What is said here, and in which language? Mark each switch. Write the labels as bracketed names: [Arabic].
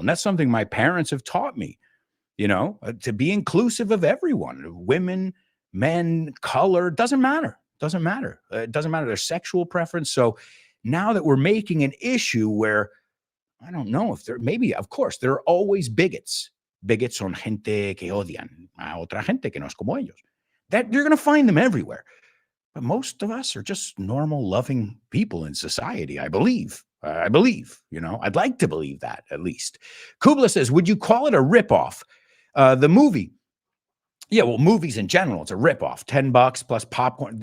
[English] And that's something my parents have taught me, to be inclusive of everyone, women, men, color, doesn't matter. Doesn't matter. It doesn't matter their sexual preference. So now that we're making an issue where, I don't know if of course, there are always bigots. [Spanish] Bigots son gente que odian a otra gente que no es como ellos. [English] That you're going to find them everywhere. But most of us are just normal, loving people in society, I believe. I'd like to believe that at least. Kubla says, would you call it a ripoff? The movie. Yeah, well, movies in general, it's a ripoff. $10 plus popcorn.